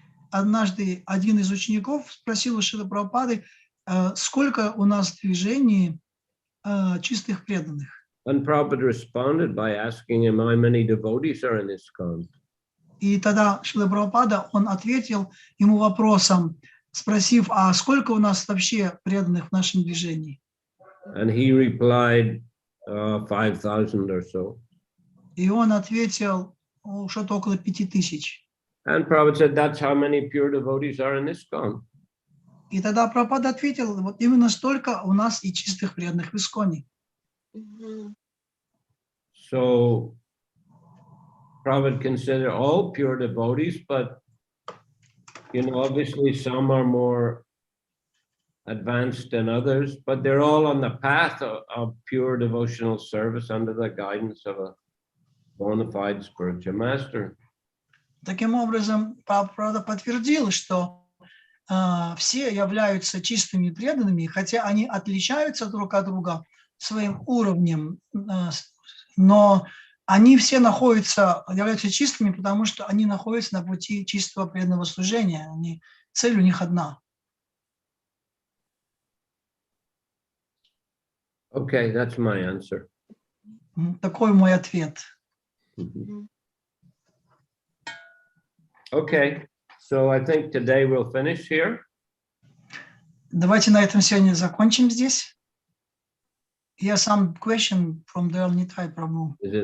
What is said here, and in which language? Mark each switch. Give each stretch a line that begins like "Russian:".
Russian: Однажды один из учеников спросил у Шрилы Прабхупады, сколько у нас в движении чистых преданных.
English: And Prabhupada responded by asking him how many devotees are in ISKCON.
Russian: И тогда Шрила Прабхупада, он ответил ему вопросом, спросив, а сколько у нас вообще преданных в нашем движении?
English: And he replied, 5,000 or so.
Russian: И он ответил, что-то около 5000.
English: And Prabhupada said, that's how many pure devotees are in ISKCON.
Russian: И тогда Прабхупада ответил, вот именно столько у нас и чистых преданных в Исконе.
English: So Prabhupada considered all pure devotees, but obviously some are more advanced than others, but they're all on the path of pure devotional service under the guidance of a bona fide spiritual master.
Russian: Таким образом, Прабхупада подтвердил, что все являются чистыми преданными, хотя они отличаются друг от друга своим уровнем, но они все являются чистыми, потому что они находятся на пути чистого преданного служения. Цель у них одна.
English: Okay, that's my answer.
Russian: Такой мой ответ.
English: Okay, so I think today we'll finish here.
Russian: Давайте на этом сегодня закончим здесь.
English: Here some question from the Nitai Prabhu.